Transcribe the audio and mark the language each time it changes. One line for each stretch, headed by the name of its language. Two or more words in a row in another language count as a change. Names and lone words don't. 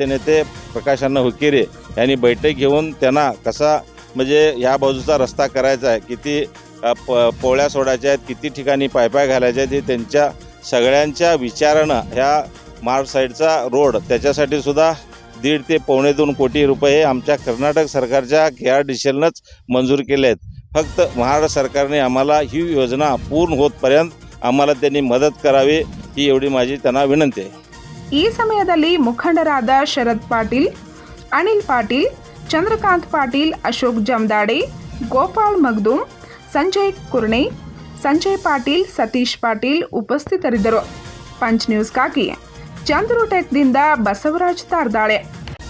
Marathi: नेते प्रकाशांना हुक्केरी यांनी बैठक घेऊन त्यांना कसा म्हणजे ह्या बाजूचा रस्ता करायचा आहे, किती पोळ्या सोडायच्या आहेत, किती ठिकाणी पायपाय घालायच्या आहेत, हे त्यांच्या सगळ्यांच्या विचारानं ह्या महाड साईडचा रोड त्याच्यासाठी सुद्धा 1.5 ते 2.25 कोटी रुपये आमच्या कर्नाटक सरकारच्या KRDCLनंच मंजूर केले आहेत. फक्त महाराष्ट्र सरकारने आम्हाला ही योजना पूर्ण होतपर्यंत आम्हाला त्यांनी मदत करावी ही एवढी माझी त्यांना विनंती आहे.
Kannada: ಈ ಸಮಯದಲ್ಲಿ ಮುಖಂಡರಾದ ಶರದ್ ಪಾಟೀಲ್, ಅನಿಲ್ ಪಾಟೀಲ್, ಚಂದ್ರಕಾಂತ್ ಪಾಟೀಲ್, ಅಶೋಕ್ ಜಮದಾಡೆ, ಗೋಪಾಲ್ ಮಗ್ದುಮ್, ಸಂಜಯ್ ಕುರ್ಣೆ, ಸಂಜಯ್ ಪಾಟೀಲ್, ಸತೀಶ್ ಪಾಟೀಲ್ ಉಪಸ್ಥಿತರಿದ್ದರು. ಪಂಚ್ ನ್ಯೂಸ್ಗಾಗಿ ಚಂದ್ರು ಟೆಕ್ದಿಂದ ಬಸವರಾಜ್ ತಾರ್ದಾಳೆ.